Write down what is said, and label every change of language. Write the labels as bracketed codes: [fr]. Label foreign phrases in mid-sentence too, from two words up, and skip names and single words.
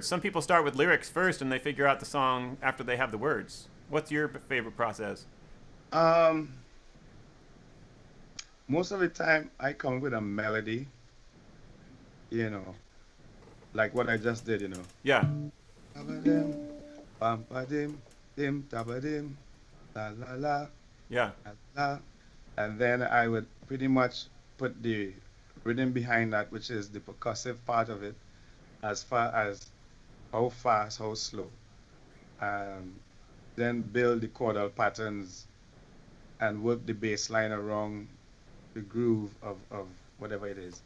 [en] Some people start with lyrics first and they figure out the song after they have the words. What's your favorite process? Most of the time I come up with a melody, like what I just did. Yeah. Tabadim, bam-ba-dim, dim, tabadim, la la la, Yeah. la la. And then I would pretty much put the rhythm behind that, which is the percussive part of it, as far as how fast, how slow. Then build the chordal patterns and work the bass line around the groove of whatever it is.